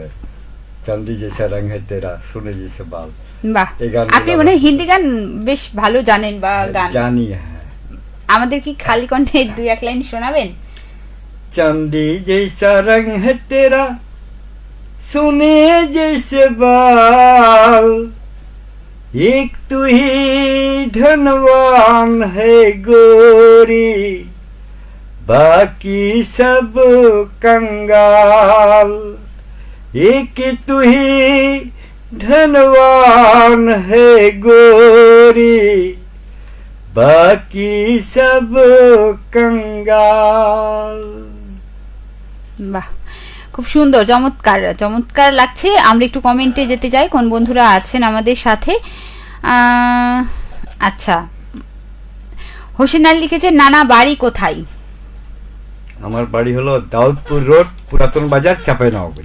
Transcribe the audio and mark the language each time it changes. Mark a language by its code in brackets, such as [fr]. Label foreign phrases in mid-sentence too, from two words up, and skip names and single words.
[hi] चांदी जैसा रंग है तेरा, सोने जैसे बाल। [bn] বাহ, আপনি মানে হিন্দি গান বেশ ভালো জানেন বা গান? জানি, হ্যাঁ। আমাদের কি খালি কণ্ঠে দুই এক লাইন শোনাবেন? [hi] चांदी जैसा रंग है तेरा, सोने जैसे बाल, एक तू ही धनवान है गोरी, बाकी सब कंगाल। एक तू ही धनवान है गोरी, बाकी सब कंगाल। [bn] বাহ, খুব সুন্দর, চমৎকার চমৎকার লাগছে। আমরা একটু কমেন্টে যেতে চাই, কোন বন্ধুরা আছেন আমাদের সাথে। আচ্ছা, হোসেন আলী লিখেছে, নানা বাড়ি কোথায়? আমার বাড়ি হলো দাউদপুর রোড, পুরাতন বাজার, চাঁপাইনবাবগঞ্জ।